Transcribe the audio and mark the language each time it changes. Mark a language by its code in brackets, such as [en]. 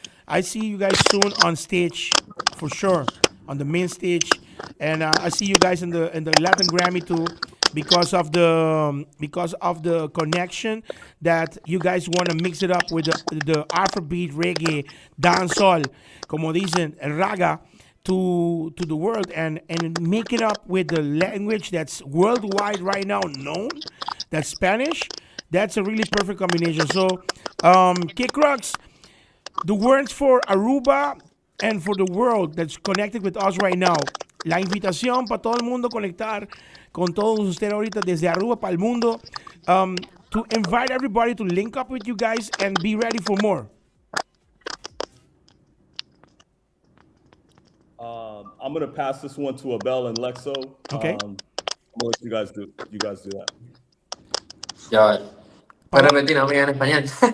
[en] I see you guys soon on stage for sure, on the main stage, and I see you guys in the Latin Grammy too, because of the connection that you guys want to mix it up with the Afrobeat, reggae, dancehall, [es] como dicen, el raga, [en] to the world and make it up with the language that's worldwide right now known, that's Spanish. That's a really perfect combination. So KICKRAUX, the words for Aruba and for the world that's connected with us right now. [es] La invitación para todo el mundo conectar con todos ustedes ahorita desde Aruba para el mundo. [en] To invite everybody to link up with you guys and be ready for more. I'm gonna pass this one to Abel and Lexo. Okay. I'm gonna let you guys do that. [es] Ya, puedes repetir, amiga, en español.